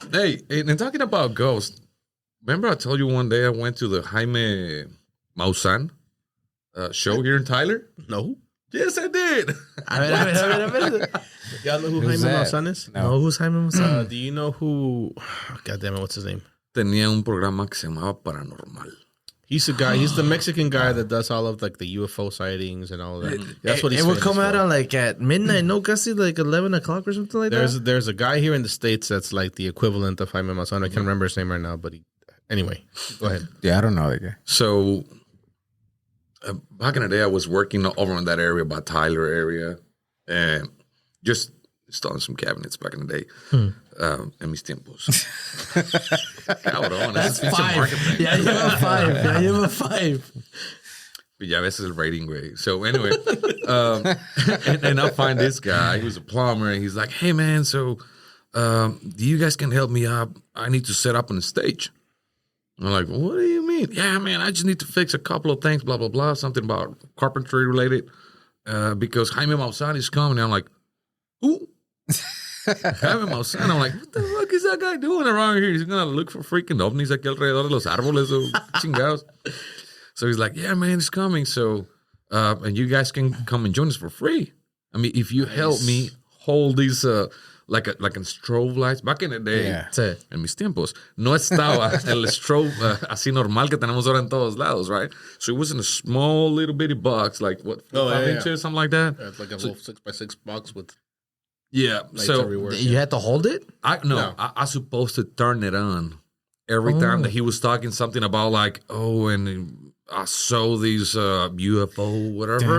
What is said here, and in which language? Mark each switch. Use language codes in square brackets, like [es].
[en] Hey, and talking about ghosts, remember I told you one day I went to the Jaime Maussan show here in Tyler? No. Yes, I did. [es] A ver. [en] Y'all know who Who's Jaime that? Maussan is? No, who's Jaime Maussan? Do you know who? God damn it, what's his name? [es] Tenía un programa que se llamaba Paranormal. [en] He's the guy. He's the Mexican guy that does all of like the UFO sightings and all of that. That's what he's. It would famous come out for. on like at midnight, no, casi like 11 o'clock or something like that. There's a guy here in the States that's like the equivalent of Jaime Maussan. I can't remember his name right now, but anyway, go ahead. Yeah, I don't know that guy. So back in the day, I was working over in that area, by Tyler area, and just installing some cabinets back in the day. [es] En mis tiempos. Cabrón, [en] That's [es] ese pinche [en] 5. marketing. Yeah, you have a 5. Yeah, you have a 5. [es] Ya a veces el rating, güey. [en] So anyway, and I find this guy. He was a plumber, and he's like, "Hey man, so do you guys can help me out? I need to set up on the stage." And I'm like, "What do you mean?" "Yeah, man, I just need to fix a couple of things, blah blah blah, something about carpentry related, because Jaime Maussan is coming." And I'm like, "Who?" Jaime Maussan. I'm like, "What the fuck is that guy doing around here? He's gonna look for freaking [es] ovnis aquí alrededor de los árboles o chingados." [en] So he's like, "Yeah, man, it's coming. So, and you guys can come and join us for free. I mean, if you help me hold these, like a strobe lights." Back in the day, [es] en mis tiempos, no estaba el strobe así normal que tenemos ahora en todos lados, right? [en] So it was in a small little bitty box, like what, 5 inches, something like that. It's like a little 6x6 box with lights so everywhere. You had to hold it? I supposed to turn it on every time that he was talking something about like, and I saw these UFO, whatever.